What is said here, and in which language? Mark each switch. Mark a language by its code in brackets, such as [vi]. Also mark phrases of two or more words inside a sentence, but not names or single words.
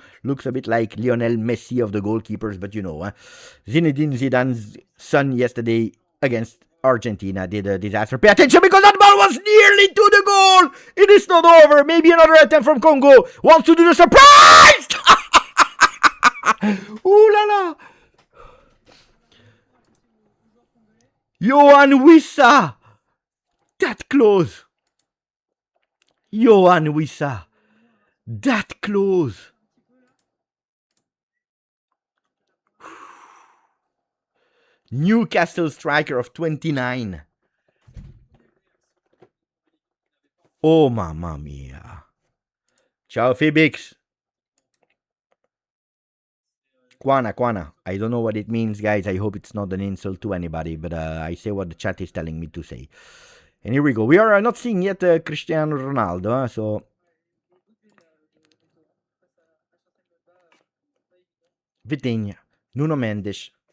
[en] Looks a bit like Lionel Messi of the goalkeepers, but you know, Zinedine Zidane's son yesterday against Argentina did a disaster. Pay attention, because that ball was nearly to the goal. It is not over. Maybe another attempt from Congo. Wants to do the surprise. [fr] Ooh la la. [en] Yohan Wissa! That close! Yohan Wissa! That close! Newcastle striker of 29. Oh, [it] mamma mia. [en] Ciao, Fibix. Quana. I don't know what it means, guys. I hope it's not an insult to anybody, but I say what the chat is telling me to say. And here we go. We are not seeing yet Cristiano Ronaldo, so... Vitinha, Nuno Mendes.